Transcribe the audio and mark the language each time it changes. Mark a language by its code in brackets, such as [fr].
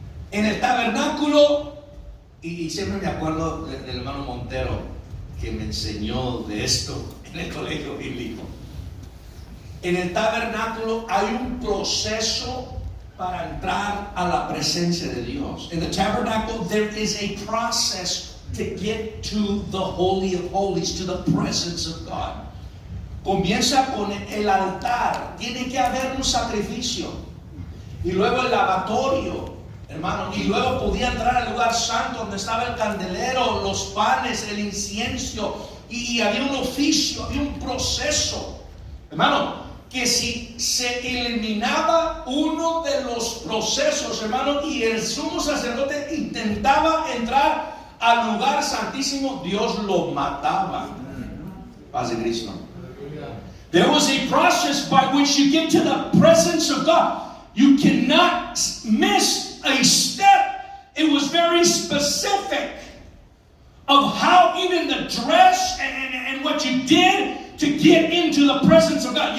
[es] En el tabernáculo, y siempre me acuerdo del hermano Montero que me enseñó de esto en el colegio bíblico. En el tabernáculo hay un proceso para entrar a la presencia de Dios. [en] In the tabernacle there is a process to get to the Holy of Holies, to the presence of God. [es] Comienza con el altar, tiene que haber un sacrificio, y luego el lavatorio, hermano, y luego podía entrar al lugar santo donde estaba el candelero, los panes, el incienso, y había un oficio, había un proceso, hermano, que si se eliminaba uno de los procesos, hermano, y el sumo sacerdote intentaba entrar al lugar santísimo, Dios lo mataba. Paz de Cristo. [en] There was a process by which you get to the presence of God. You cannot miss a step. It was very specific of how even the dress and what you did to get into the presence of God.